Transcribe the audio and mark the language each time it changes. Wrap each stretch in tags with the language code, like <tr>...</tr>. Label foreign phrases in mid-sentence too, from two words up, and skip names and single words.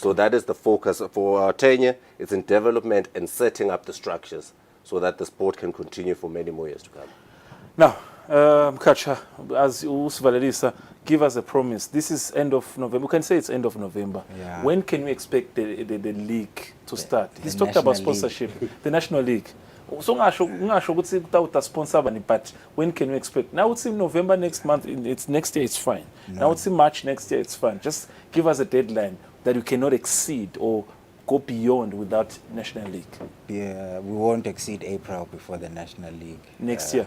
<en>So that is the focus for our tenure. It's in development and setting up the structures so that the sport can continue for many more years to come. Now, Kacha, as usivalelisa, give us a promise. This is end of November. We can say it's end of November. Yeah. When can we expect the league to start? He's the talked about National sponsorship, the National League. So</en> <ss>ngasho ukuthi kutawuta sponsor bani,</ss> <en>but when can we expect? Now it's in November next month. It's next year. It's fine. No. Now it's in March next year. It's fine. Just give us a deadline that you cannot exceed or go beyond without National League. Yeah, we won't exceed April before the National League. Next year?</en>